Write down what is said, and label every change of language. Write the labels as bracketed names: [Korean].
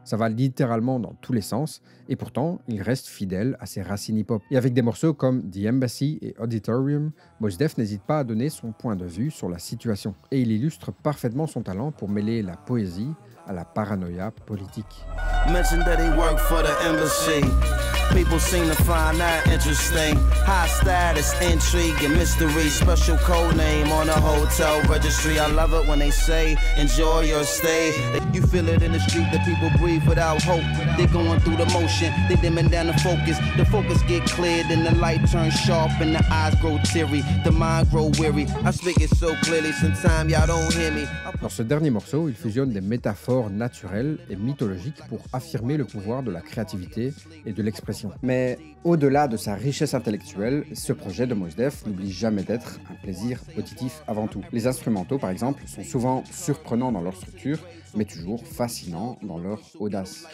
[French] Ça va littéralement dans tous les sens et pourtant il reste fidèle à ses racines hip-hop. Et avec des morceaux comme The Embassy et Auditorium, Mos Def n'hésite pas à donner son point de vue sur la situation. Et il illustre parfaitement son talent pour mêler la poésie à la paranoïa politique. [English] People seem to find that interesting. High status, intrigue, and mystery. Special code name on the hotel registry. I love it when they say, enjoy your stay. You feel it in the street, the people breathe without hope. They're going through the motion, they dimming down the focus. The focus get cleared and the light turns sharp and the eyes grow teary. The mind grow weary. I speak it so clearly, sometimes y'all don't hear me. [French] Dans ce dernier morceau, il fusionne des métaphores naturelles et mythologiques pour affirmer le pouvoir de la créativité et de l'expression. Mais au-delà de sa richesse intellectuelle, ce projet de Mos Def n'oublie jamais d'être un plaisir auditif avant tout. Les instrumentaux, par exemple, sont souvent surprenants dans leur structure, mais toujours fascinants dans leur audace.